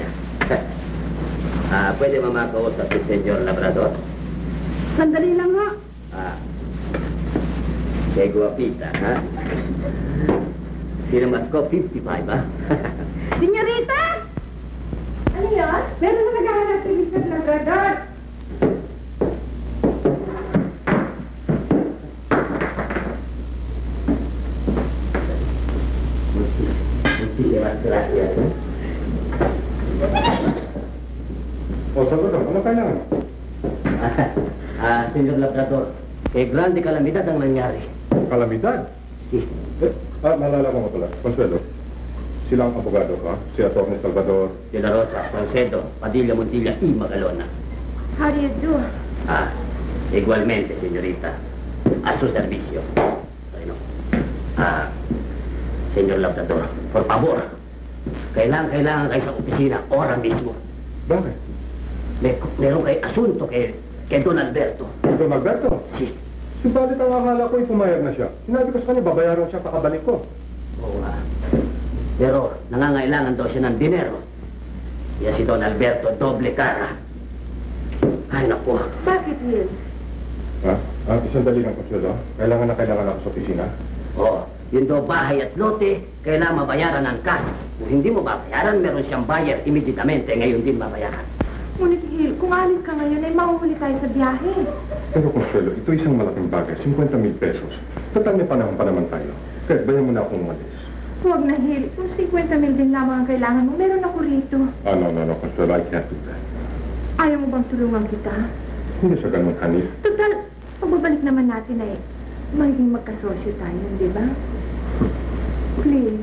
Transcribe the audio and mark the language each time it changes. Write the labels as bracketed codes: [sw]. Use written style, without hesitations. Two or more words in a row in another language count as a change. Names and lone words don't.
[es] ¿Puede mamá [tl] kausap si Senyor Labrador? Sandali lang nga. Kay guwapita, ha? Sinamas ko 55, ha? Senyorita! Ano yun? Meron na naghahanap si Mr. Labrador. Gracias, eh? O, Salvador, ano kailangan? Senyor Labrador, grande kalamidad ang nangyari. Kalamidad? Si, Malala ko nga pala. Consuelo, sila ang abogado ka? Si Atty. Salvador. De la Rosa Salcedo, Padilla Montilla y Magalona. [en] How do you do? [es] Igualmente, señorita. A su servicio. Bueno. Senyor Labrador, por favor. [tl] Kailangan kayo sa opisina, [es] ora mismo. [tl] Bakit? Meron kayo asunto kay Don Alberto. Don Alberto? Si, Subalit ang akala ko ay pumayag na siya. Sinabi ko sa kanya, babayaran siya pakabalik ko. oo nga. Pero nangangailangan daw siya ng dinero. Kaya si Don Alberto, [es] doble cara. [tl] Ay, naku. Bakit, Will? Ha? Isang dali lang, Consuelo. Kailangan ako sa opisina. Oo. Yun daw bahay at lote, kailangan mabayaran ng cash. Kung hindi mo babayaran, meron siyang bayar immediatamente. Ngayon din mabayaran. Ngunit, Will, kung alis ka ngayon, ay mahuhuli tayo sa biyahe. Pero Consuelo, ito isang malaking bagay. 50,000 pesos. Total may panahon pa naman tayo. Kaya bayan mo na akong umalis. Huwag na, Will. Kung 50,000 din lamang ang kailangan mo, meron ako rito. [en] No, Consuelo, I can't do that. [tl] Ayaw mo bang tulungan kita? Hindi sa ganun, honey. Total, pagbabalik naman natin ay magiging magkasosyo tayo, di ba? Please.